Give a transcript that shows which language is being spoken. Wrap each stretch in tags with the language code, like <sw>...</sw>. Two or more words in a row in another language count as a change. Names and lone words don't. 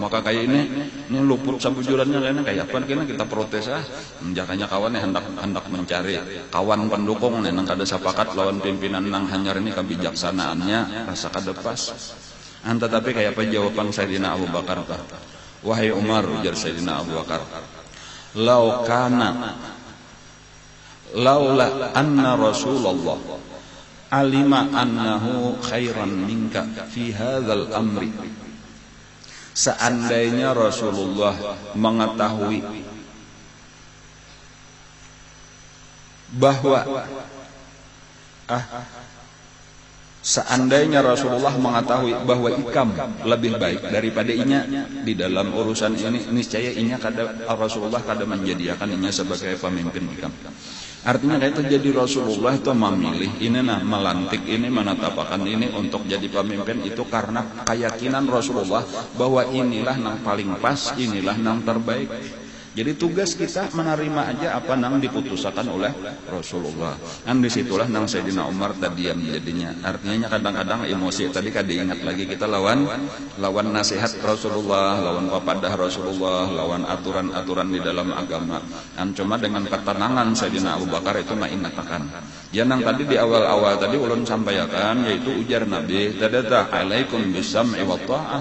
<bjn>Maka kayak ini luput sabujurannya kayak apa, kita protes jakanya kawan hendak mencari kawan pendukung nang kada sepakat lawan pimpinan nang hanyar ini kebijaksanaannya rasa kada pas. Tetapi kayak apa jawaban Sayyidina Abu Bakar? Wahai Umar, ujar Sayyidina Abu Bakar,</bjn> <ar>لولا أن رسول الله علم أنه خير منك في هذا الأمر.</ar> <bjn>Seandainya Rasulullah mengetahui bahwa seandainya Rasulullah mengetahui bahwa ikam lebih baik daripada inya di dalam urusan ini, niscaya inya Rasulullah kada menjadikan inya sebagai pemimpin ikam. Artinya kayak itu, jadi Rasulullah itu memilih ini melantik ini, menetapkan ini untuk jadi pemimpin itu karena keyakinan Rasulullah bahwa inilah yang paling pas, inilah yang terbaik. Jadi tugas kita menerima aja apa nang diputuskan oleh Rasulullah. Disitulah nang Sayyidina Umar tadiam jadinya. Artinya kadang-kadang emosi tadi kada ingat lagi kita lawan nasihat Rasulullah, lawan papadah Rasulullah, lawan aturan-aturan di dalam agama. Cuma dengan ketenangan Sayyidina Abu Bakar itu mengatakan. Ya nang tadi di awal-awal tadi ulun sampaikan, yaitu ujar Nabi, tadata</bjn> <ar>alaikum bisam'i wa ta'ah.</ar>